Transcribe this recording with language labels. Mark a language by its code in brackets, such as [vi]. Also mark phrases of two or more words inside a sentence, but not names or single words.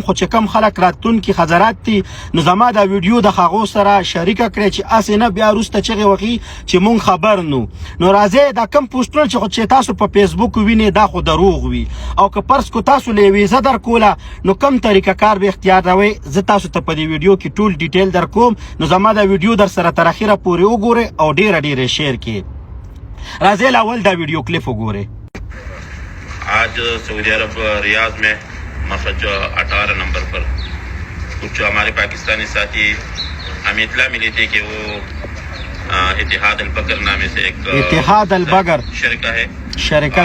[ps] خو چې کم خلک راتلونکي حضرات دي نو زما دا ویډیو د هغو سره شریکه کړئ چې هسې نه بیا وروسته چغې وهي چې مونږ خبر نو راځئ دا کم پوسټونه چې تاسو په فیسبوک وینئ دا خو دروغ وي، او که فرض کو تاسو له ویزه درکوله نو کم طریقه کار به اختیار راوئ. زه تاسو ته په دې ویډیو کې ټول ډیټیل در کوم، نو زما دا ویډیو در سره تر اخره پورې وګورئ او ډیره ډیره شیر کړئ. راځئ اول دا ویډیو کلیپ وګورئ. [ur] آج سعودی عرب ریاض میں مخرج 18 نمبر پر کچھ ہمارے پاکستانی ساتھی ہمیں اطلاع ملی تھی کہ وہ اتحاد البغر نامے سے ایک इतिहाद अलबगर शरिका